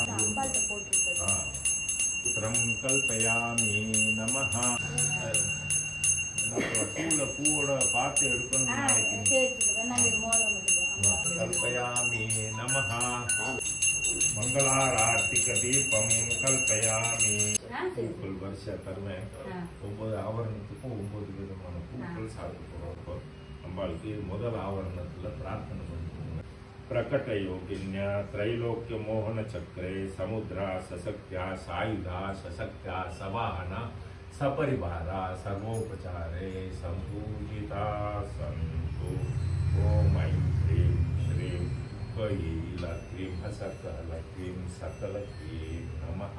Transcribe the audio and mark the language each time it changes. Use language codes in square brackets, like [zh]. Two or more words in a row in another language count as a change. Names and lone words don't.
[sa] पुत्रं कल्पयामि नमः। पूड पाते कल्पयामि नमः। मंगलारार्तिकदीपं कल्पयामि। [ta] பூக்கள் வரிசையா தருவேன். 9 ஆவரணத்துக்கும் 9 விதமான பூக்கள் சாப்பிட்டு போறோம். அம்பாளுக்கு முதல் ஆவரணத்துல பிரார்த்தனை பண்ணுவோம். [sa] प्रकट योगिन्या त्रैलोक्य मोहन चक्रे समुद्रा सशक्त्या सायुधा सशक्त्या सवाहना सपरिवारा सर्वोपचारे संपूजिता सन्तु। ओम ऐं ह्रीं श्रीं कैलाक्लीं सकलक्लीं सकलक्लीं नमः।